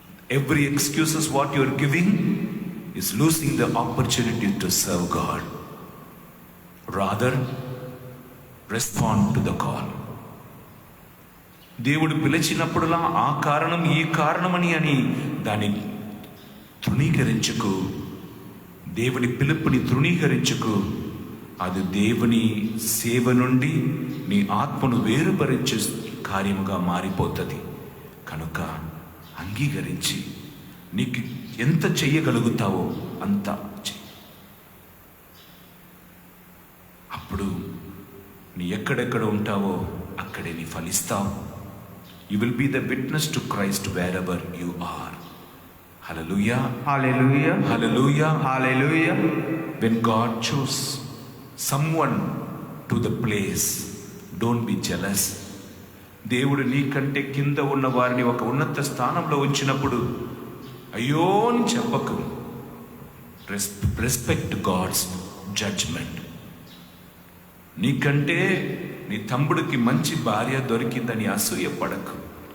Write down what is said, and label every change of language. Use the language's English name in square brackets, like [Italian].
[English] Every excuses what you are giving is losing the opportunity to serve God. Rather, respond to the call. [Telugu] దేవుడు పిలిచినప్పుడులా ఆ కారణం ఈ కారణమని అని దాన్ని తృణీకరించుకు, దేవుని పిలుపుని తృణీకరించుకు. అది దేవుని సేవ నుండి నీ ఆత్మను వేరుపరించే కార్యముగా మారిపోతుంది. కనుక అంగీకరించి నీకు ఎంత చెయ్యగలుగుతావో అంత చెయ్యి. అప్పుడు నీ ఎక్కడెక్కడ ఉంటావో అక్కడే నీ ఫలిస్తావు. [English] You will be the witness to Christ wherever you are. Hallelujah. Hallelujah. Hallelujah. Hallelujah. When God chose someone to the place, don't be jealous. [Telugu] దేవుడు నీకంటే కింద ఉన్న వారిని ఒక ఉన్నత స్థానంలో ఉంచినప్పుడు అయ్యో అని చెప్పకు. [English] Respect god's judgment. [Telugu] నీకంటే నీ తమ్ముడికి మంచి భార్య దొరికిందని అసూయపడకు.